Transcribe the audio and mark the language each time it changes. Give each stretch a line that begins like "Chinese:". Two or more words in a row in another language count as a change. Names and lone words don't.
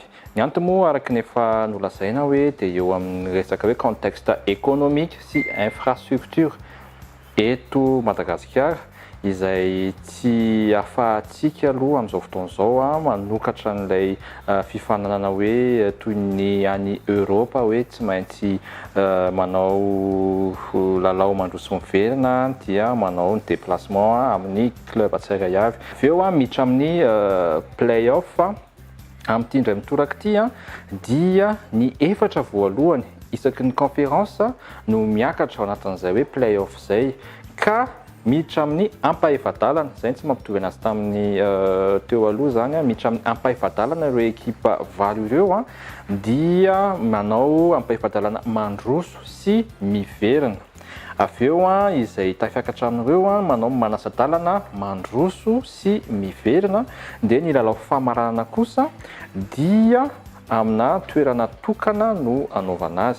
Malagasy: Ny antony moa araka ny efa nolazaina hoe dia eo amin'ny resaka hoe
French: contexte économique
Malagasy: sy infrastructure eto Madagasikara izay tsy ahafahantsika aloha amin'izao fotoan'izao manokatra n'ilay fifananana hoe toy ny any Europe hoe tsy maintsy manao lalao mandroso miverina dia manao ny déplacement amin'ny club tsirairay avy. Avy eo miditra amin'ny play-off amin'ity indray mitoraka ity dia ny efatra voalohany isaky ny conférence no miakatra ao anatin'izay hoe play-off izay ka miditra amin'ny ampaefadalana izay tsy mampitovy anazy tamin'ny teo aloha zany miditra amin'ny ampaefadalana ireo ekipa valo ireo dia manao ampaefadalana mandroso sy miverina. Avy eo izay tafiakatra amin'ireo manao manasadalana mandroso sy miverina dia ny lalao famaranana kosa dia amina toerana tokana no anaovana azy.